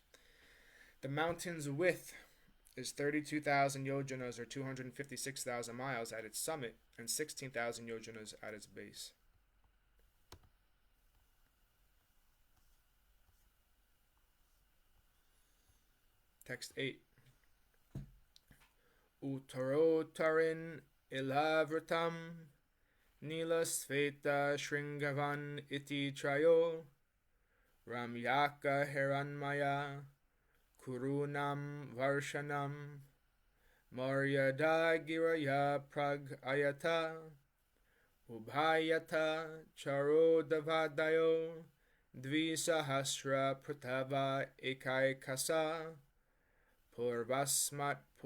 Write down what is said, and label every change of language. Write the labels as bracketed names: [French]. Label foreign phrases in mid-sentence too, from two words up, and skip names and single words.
[English] The mountain's width is 32,000 yojanas, or 256,000 miles at its summit, and 16,000 yojanas at its base. Text 8. [Sanskrit] उत्तरोत्तरेण इलावृतं नीलश्वेतशृङ्गवान् इति त्रयो रम्यक हिरण्मय कुरूणां वर्षाणां मर्यादागिरयः प्रागायता उभयतः क्षारोदावधयो द्विसहस्रपृथव एकैकशः पूर्वस्मात्